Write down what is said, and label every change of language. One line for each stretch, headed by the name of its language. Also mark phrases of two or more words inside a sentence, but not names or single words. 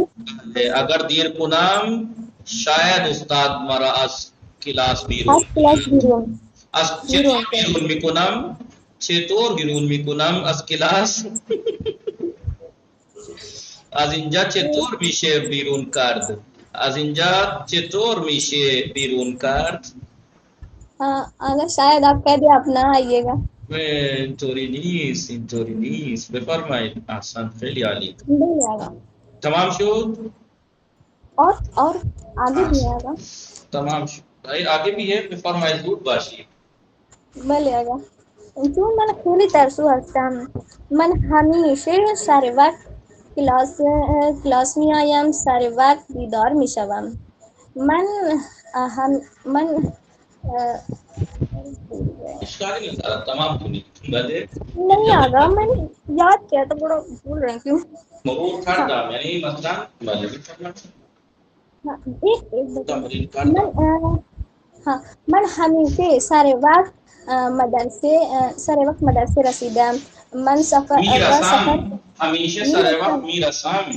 Persian: اگر دیر کنم شاید استاد مرا از کلاس بیرون میکنم. چطور بیرون میکنم از کلاس؟ از اینجا چطور میشه بیرون کرد؟ از اینجا چطور میشه بیرون کرد؟
Urdu: اگر شاید آپ کہہ دیں آپ نہ آئیے گا.
Persian: اینطوری نیست. بفرمایید. احسن، خیلی عالی. تمام شد؟
Urdu: اور آگے بھی ہے گا.
Persian: تمام شد.
Urdu: آگے بھی ہے.
Persian: بفرمایید زود باشید. بله آقا. چون من خیلی ترسو هستم. من همیشه سر وقت کلاس می آیم، سر وقت بیدار می شوم.
Urdu: اشکال نہیں سارا
Persian: تمام کنی بلے
Urdu: نہیں آگا میں نے یاد کیا تو بڑا بھول رہی کیوں.
Persian: مرور کردم یعنی مثلا بله بفرمایید. تمرین کردم. من همیشه سر وقت مدرسه رسیدم. من همیشه سر وقت میرسم.